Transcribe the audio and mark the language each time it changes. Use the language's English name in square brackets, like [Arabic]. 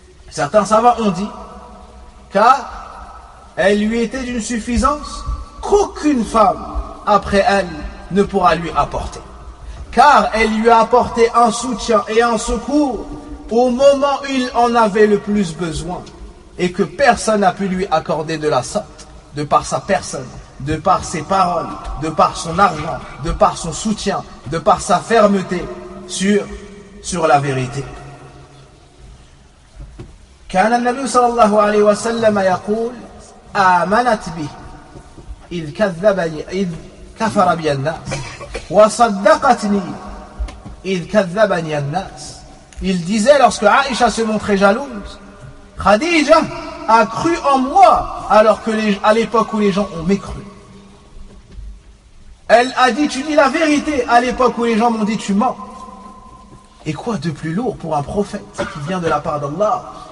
[French] Certains savants ont dit car elle lui était d'une suffisance qu'aucune femme après elle ne pourra lui apporter, car elle lui a apporté un soutien et un secours au moment où il en avait le plus besoin, et que personne n'a pu lui accorder de la sorte, de par sa personne, de par ses paroles, de par son argent, de par son soutien, de par sa fermeté sur la vérité. [Arabic] كان النبي صلى الله عليه وسلم يقول آمنت بي إذ كذبني إذ كفر بي الناس وصدقتني إذ كذبني الناس. [French] Il disait, lorsque Aïcha se montrait jalouse, Khadija a cru en moi alors que à l'époque où les gens ont mécru. Elle a dit, tu dis la vérité à l'époque où les gens m'ont dit, tu mens. Et quoi de plus lourd pour un prophète qui vient de la part d'Allah